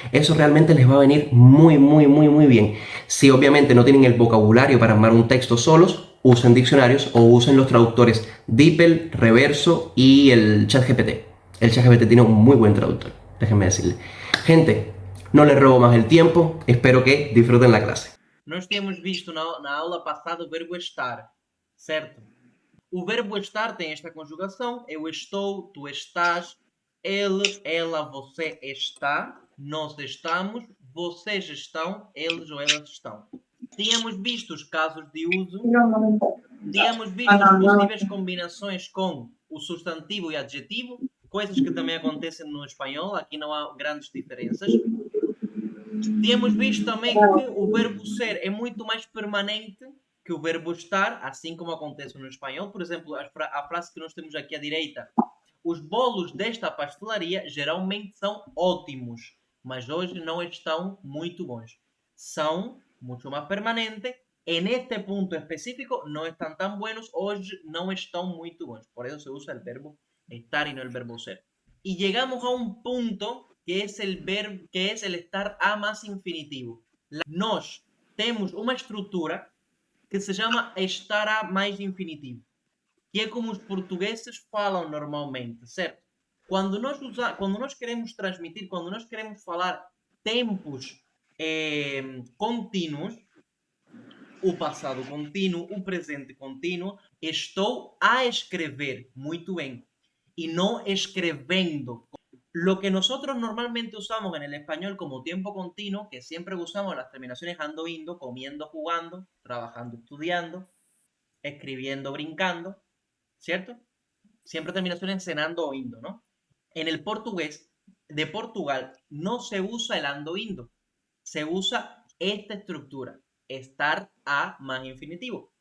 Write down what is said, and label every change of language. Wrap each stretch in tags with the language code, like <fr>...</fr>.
<es>Eso realmente les va a venir muy, muy, muy, muy bien. Si obviamente no tienen el vocabulario para armar un texto solos, usen diccionarios o usen los traductores DeepL, Reverso y el ChatGPT. El ChatGPT tiene un muy buen traductor, déjenme decirle. Gente, no les robo más el tiempo, espero que disfruten la clase.</es> <pt>Nós temos visto na aula passada o verbo estar, certo? O verbo estar tem esta conjugação: eu estou, tu estás, ele, ela, você está, nós estamos, vocês estão, eles ou elas estão. Tínhamos visto os casos de uso, tínhamos visto as possíveis combinações com o substantivo e adjetivo, coisas que também acontecem no espanhol, aqui não há grandes diferenças. Tínhamos visto também que o verbo ser é muito mais permanente que o verbo estar, assim como acontece no espanhol. Por exemplo, a frase que nós temos aqui à direita: os bolos desta pastelaria geralmente são ótimos, mas hoje não estão muito bons. São muito mais permanente.</pt> <es>En este punto específico no están tan buenos, hoy no están muy buenos. Por eso se usa el verbo estar y no el verbo ser. Y llegamos a un punto que es el verbo, que es el estar a más infinitivo.</es> <pt>Nós temos uma estrutura que se chama estar a mais infinitivo, que é como os portugueses falam normalmente, certo? Quando nós queremos transmitir, quando nós queremos falar tempos contínuos, o passado contínuo, o presente contínuo, estou a escrever, muito bem,</pt> <es>y no escribiendo. Lo que nosotros normalmente usamos en el español como tiempo continuo, que siempre usamos las terminaciones ando, indo, comiendo, jugando, trabajando, estudiando, escribiendo, brincando, ¿cierto? Siempre terminaciones en ando o indo, ¿no? En el portugués de Portugal no se usa el ando, indo, se usa esta estructura, estar a más infinitivo.</es>